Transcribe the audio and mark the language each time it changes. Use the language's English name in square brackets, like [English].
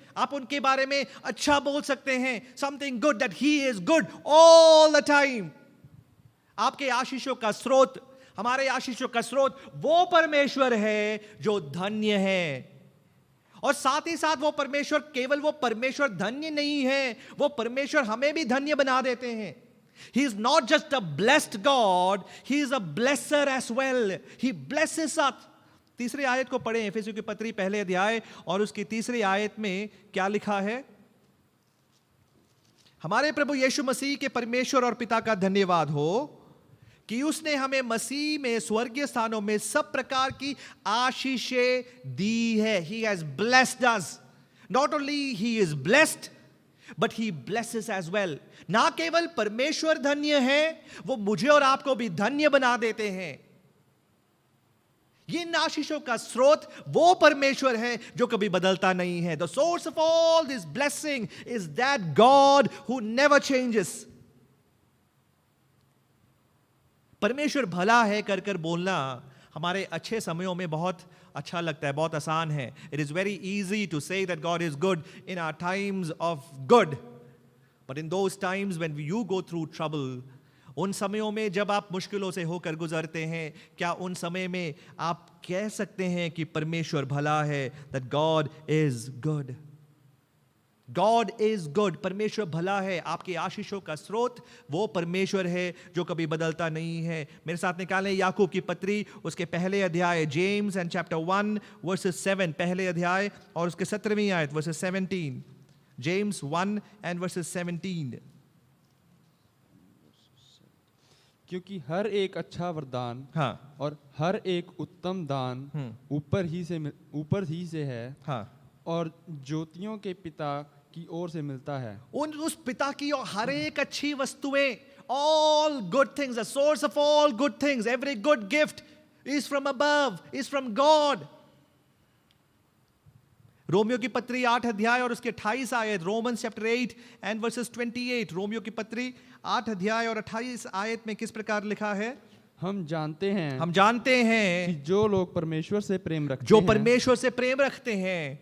[Hindi] आप उनके बारे में अच्छा बोल सकते हैं, [English] Something good, that he is good all the time. [Hindi] आपके आशीषों का स्रोत, हमारे आशीषों का स्रोत वो परमेश्वर है जो धन्य है। और साथ ही साथ वो परमेश्वर, केवल वो परमेश्वर धन्य नहीं है, वो परमेश्वर हमें भी धन्य बना देते हैं। [English] He is not just a blessed God, he is a blesser as well. He blesses us. [Hindi] तीसरी आयत को पढ़ें, एफेसियों की पत्री पहले अध्याय और उसकी तीसरी आयत में क्या लिखा है? हमारे प्रभु यीशु मसीह के परमेश्वर और पिता का धन्यवाद हो कि उसने हमें मसीह में स्वर्गीय स्थानों में सब प्रकार की आशीषें दी है। [English] He has blessed us. Not only he is blessed, but he blesses as well. [Hindi] ना केवल परमेश्वर धन्य है, वो मुझे और आपको भी धन्य बना देते हैं। ये आशीषों का स्रोत वो परमेश्वर है जो कभी बदलता नहीं है। [English] The source of all this blessing is that God who never changes. [Hindi] परमेश्वर भला है कर कर बोलना हमारे अच्छे समयों में बहुत अच्छा लगता है, बहुत आसान है। [English] It is very easy to say that God is good in our times of good, but in those times when you go through trouble, [Hindi] उन समयों में जब आप मुश्किलों से होकर गुजरते हैं, क्या उन समय में आप कह सकते हैं कि परमेश्वर भला है? [English] That God is good. God is good. [Hindi] परमेश्वर भला है। आपकी आशीषों का स्रोत वो परमेश्वर है जो कभी बदलता नहीं है। मेरे साथ निकालें याकूब की पत्री उसके पहले अध्याय, [English] James and chapter 1 verses 7, [Hindi] पहले अध्याय और उसके 17वीं आयत वर्सेस 17। [English] James 1 and verses 17। [Hindi] क्योंकि हर एक अच्छा वरदान हाँ, और हर एक उत्तम दान ऊपर ही से है, हाँ, और ज्योतियों के पिता की ओर से मिलता है। उस पिता की और हर एक अच्छी वस्तुएं, [English] all good things, the source of all good things, every good gift is from above, is from God. [Hindi] Romeo की पत्री 8 अध्याय और उसके 28 आयत, [English] Romans chapter 8 and verses 28। [Hindi] Romeo की पत्री 8 अध्याय और 28 आयत में किस प्रकार लिखा है? हम जानते हैं कि कि जो लोग परमेश्वर से प्रेम रखते जो हैं, परमेश्वर से प्रेम रखते हैं,